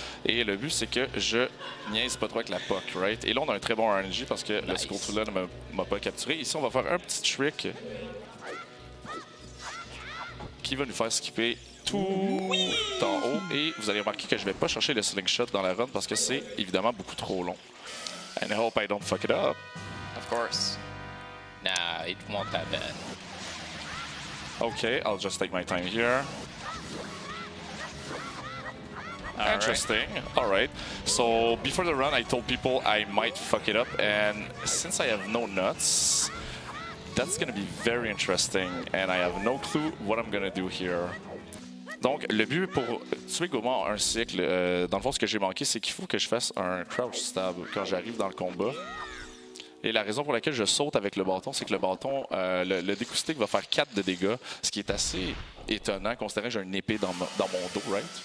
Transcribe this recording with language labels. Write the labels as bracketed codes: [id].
[fr] Et le but, c'est que je niaise pas trop avec la puck, right? Et là, on a un très bon RNG parce que le skull tout là ne m'a pas capturé. Ici, on va faire un petit trick qui va nous faire skipper tout en haut. Et vous allez remarquer que je vais pas chercher le slingshot dans la run parce que c'est évidemment beaucoup trop long. [en] And I hope I don't fuck it up. Of course. Nah, it won't that bad. Okay, I'll just take my time here. Interesting. All right. So before the run, I told people I might fuck it up, and since I have no nuts, that's going to be very interesting, and I have no clue what I'm going to do here. [fr] Donc, le but pour tuer Goma en un cycle, dans le fond, ce que j'ai manqué, c'est qu'il faut que je fasse un crouch stab quand j'arrive dans le combat. Et la raison pour laquelle je saute avec le bâton, c'est que le bâton, le Deku Stick va faire 4 de dégâts, ce qui est assez étonnant, considérant que j'ai une épée dans mon dos, right?